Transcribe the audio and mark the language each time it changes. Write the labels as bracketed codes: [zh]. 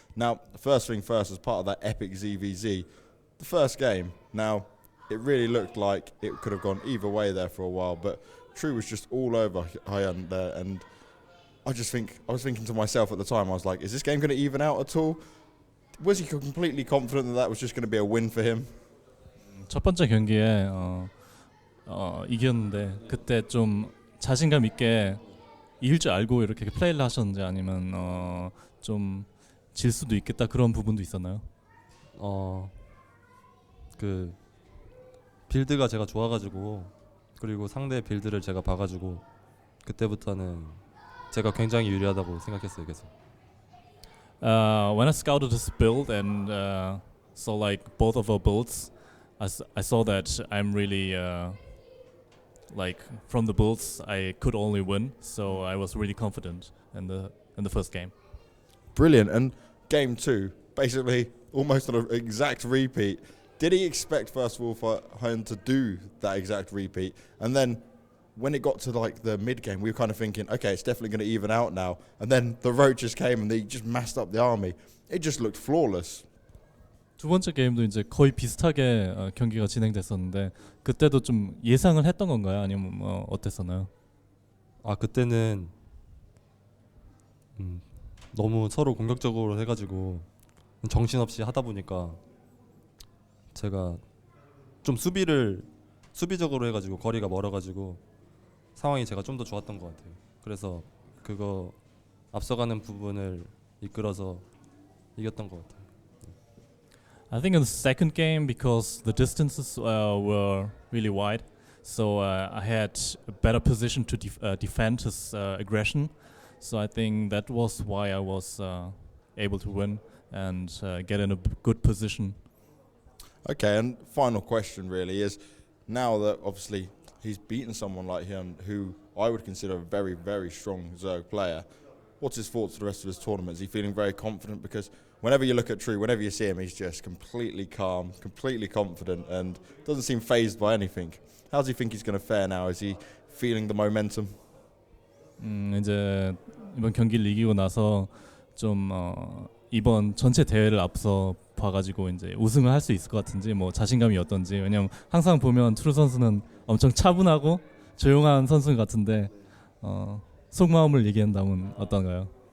[en] Now, first thing first, as part of that epic ZVZ, the first game. Now, it really looked like it could have gone either way there for a while, but True was just all over Hyun there, and I was thinking to myself at the time, I was like, is this game going to even out at all? Was he completely confident that was just going to be a win for him? [ko] 첫 번째 경기에 이겼는데 그때 좀 자신감 있게 이길 줄 알고 이렇게 플레이를 하셨는지 아니면 좀 질 수도 있겠다 그런 부분도 있었나요? 그 빌드가 제가 좋아가지고 그리고 상대 빌드를 제가 봐가지고 그때부터는 제가 굉장히 유리하다고 생각했어요, 계속. [en] When I scouted his build and saw like both of our builds, I saw that I'm really like from the builds I could only win, so I was really confident in the first game. Brilliant. And game 2, basically almost an exact repeat. did he expect, first of all, for Hyun to do that exact repeat? And then when it got to like the mid-game, we were kind of thinking, okay, it's definitely going to even out now. And then the roaches came and they just massed up the army. It just looked flawless. [ko] 두 번째 게임도 이제 거의 비슷하게 경기가 진행됐었는데 그때도 좀 예상을 했던 건가요? 아니면 뭐 어땠었나요? 아 그때는 너무 서로 공격적으로 해가지고 정신없이 하다 보니까 제가 좀 수비적으로 해가지고 거리가 멀어가지고 상황이 제가 좀 더 좋았던 것 같아요. 그래서 그거 앞서가는 부분을 이끌어서 이겼던 것 같아요. [en] I think in the second game, because the distances were really wide, so I had a better position to defend his aggression. So I think that was why I was able to win and get in a good position. Okay, and final question really is, now that obviously he's beaten someone like Hyun, who I would consider a very, very strong Zerg player, what's his thoughts for the rest of his tournament? Is he feeling very confident? Because whenever you look at True, whenever you see him, he's just completely calm, completely confident, and doesn't seem fazed by anything. How does he think he's going to fare now? Is he feeling the momentum? [ko] 이제 이번 경기를 이기고 나서 좀 이번 전체 대회를 앞서 봐가지고 이제 우승을 할 수 있을 것 같은지 뭐 자신감이 어떤지. 왜냐면 항상 보면 트루 선수는 엄청 차분하고 조용한 선수 같은데 속마음을 얘기한다면 어떤가요?